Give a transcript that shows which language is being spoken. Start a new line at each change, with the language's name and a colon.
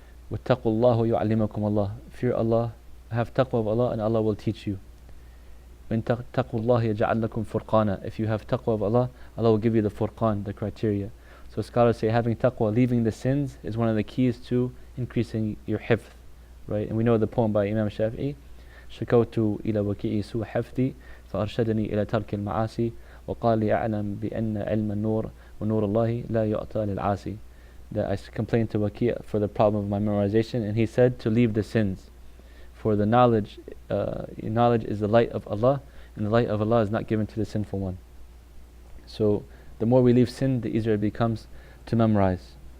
Arabic: وَاتَّقُوا اللَّهُ يُعَلِّمَكُمُ اللَّهُ.
English: Fear Allah, have taqwa of Allah, and Allah will teach you.
Arabic: وَإِن تَقُوا اللَّهِ يَجْعَلْ لَكُمْ فُرْقَانًا.
English: If you have taqwa of Allah, Allah will give you the furqan, the criteria. So scholars say having taqwa, leaving the sins, is one of the keys to increasing your hifz, right? And we know the poem by Imam Shafi'i,
Arabic: شكوت إلى وكيعي سوء حفظي فأرشدني إلى ترك المعاصي وقال لي أعلم بأن علم النور ونور الله لا يعطى للعاصي.
English: That I complained to Waki' for the problem of my memorization, and he said to leave the sins, for the knowledge is the light of Allah, and the light of Allah is not given to the sinful one. So the more we leave sin, the easier it becomes to memorize.